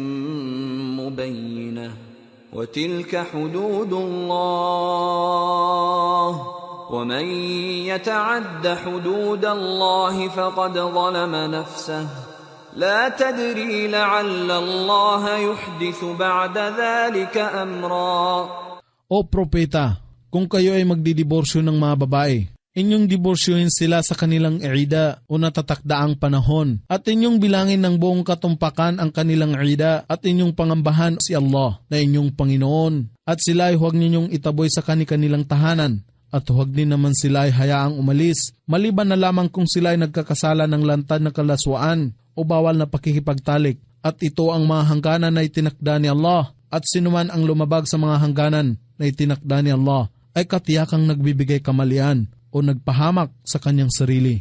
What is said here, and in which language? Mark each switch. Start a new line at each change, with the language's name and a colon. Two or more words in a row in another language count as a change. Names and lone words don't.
Arabic: مبينة وتلك حدود الله ومن يتعد حدود الله فقد ظلم نفسه لا تدري لعل الله يحدث بعد ذلك أمرا.
Filipino: O propeta, kung kayo ay magdidiborsyo ng mga babae, inyong diborsyohin sila sa kanilang ida o natatakdaang panahon at inyong bilangin ng buong katumpakan ang kanilang ida at inyong pangambahan si Allah na inyong Panginoon at sila ay huwag ninyong itaboy sa kanilang tahanan at huwag din naman sila ay hayaang umalis maliban na lamang kung sila ay nagkakasala ng lantad na kalaswaan o bawal na pakikipagtalik at ito ang mga hangganan na itinakda ni Allah at sinuman ang lumabag sa mga hangganan na itinakda ni Allah ay katiyakang nagbibigay kamalian o nagpahamak sa kanyang sarili.